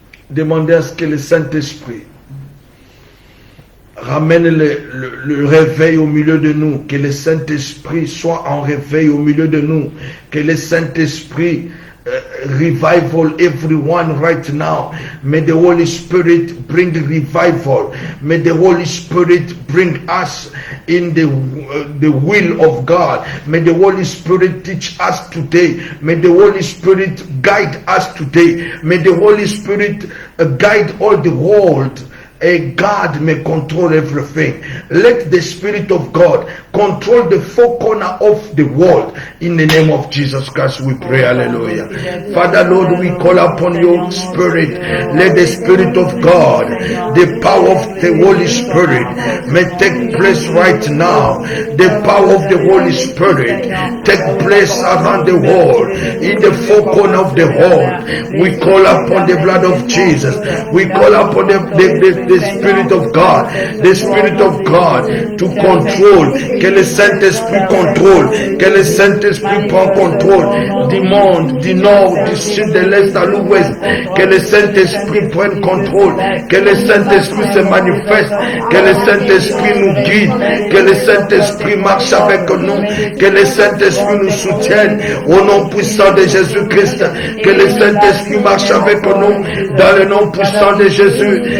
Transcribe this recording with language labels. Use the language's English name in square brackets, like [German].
[French] Demander à ce que le Saint-Esprit ramène le réveil au milieu de nous. Que le Saint-Esprit soit en réveil au milieu de nous. Que le Saint-Esprit [English] revival everyone right now. May the Holy Spirit bring revival. May the Holy Spirit bring us in the will of God. May the Holy Spirit teach us today. May the Holy Spirit guide us today. May the Holy Spirit guide all the world. God may control everything. Let the Spirit of God control the four corners of the world. In the name of Jesus Christ we pray. Hallelujah. Father Lord, we call upon your Spirit. Let the Spirit of God, the power of the Holy Spirit may take place right now. The power of the Holy Spirit take place around the world. In the four corners of the world, we call upon the blood of Jesus. We call upon the Spirit of God, the Spirit of God to control, [French] que le Saint-Esprit contrôle, que le Saint-Esprit prend contrôle du monde, du nord, du sud, de l'est à l'ouest, que le Saint-Esprit prenne contrôle, que le Saint-Esprit se manifeste, que le Saint-Esprit nous guide, que le Saint-Esprit marche avec nous, que le Saint-Esprit nous soutienne au nom puissant de Jésus-Christ, que le Saint-Esprit marche avec nous dans le nom puissant de Jésus.